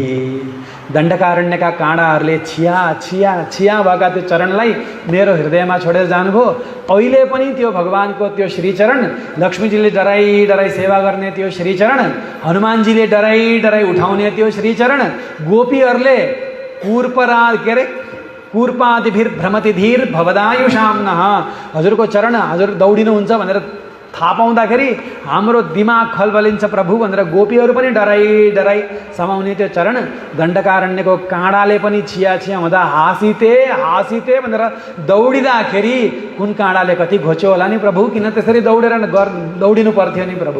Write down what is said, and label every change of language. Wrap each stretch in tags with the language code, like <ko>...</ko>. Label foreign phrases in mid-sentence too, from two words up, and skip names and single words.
<ne>दण्डकारण्यका काँडाहरूले छिया छिया छिया भएका त्यो चरणलाई मेरो हृदयमा छोडेर जानुभयो। अहिले पनि त्यो भगवानको त्यो श्रीचरण, लक्ष्मीजीले डराई डराई सेवा गर्ने त्यो श्रीचरण, हनुमानजीले डराई डराई उठाउने त्यो श्रीचरण, गोपीहरूले</ne> <sa>कूर्पादिभिर भ्रमति धीर भवदायुषां नः।</sa> <ne>हजुरको चरण, हजुर दौडिनुहुन्छ भनेर थाहा पाउँदाखेरि हाम्रो दिमाग खलबलिन्छ प्रभु भनेर गोपीहरू पनि डराई डराई समाउने त्यो चरण, दण्डकारण्यको काँडाले पनि छिया छिया हुँदा हाँसिते हाँसिते भनेर दौडिँदाखेरि कुन काँडाले कति घोच्यो होला नि प्रभु, किन त्यसरी दौडिनु पर्थ्यो नि प्रभु।</ne>